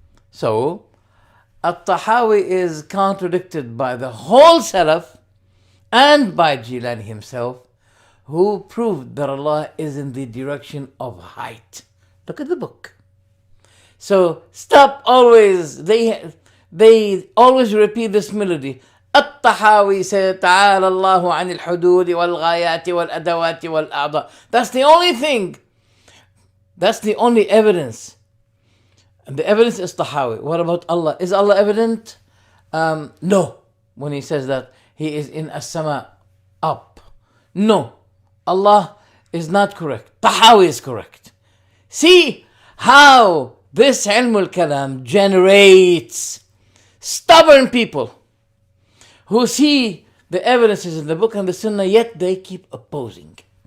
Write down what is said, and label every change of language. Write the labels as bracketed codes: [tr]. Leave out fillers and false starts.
[en] So, At-Tahawi is contradicted by the whole Salaf and by Jilani himself, who proved that Allah is in the direction of height. Look at the book. So stop always, they always repeat this melody. At-Tahawi said, [ar] تعالى الله عن الحدود والغايات والأدوات والأعضاء. [en] That's the only thing. That's the only evidence. And the evidence is Tahawi. What about Allah? Is Allah evident? No. When he says that he is in as-sama, up. No. Allah is not correct. Tahawi is correct. See how this ilm al-kalam generates stubborn people who see the evidences in the book and the sunnah, yet they keep opposing.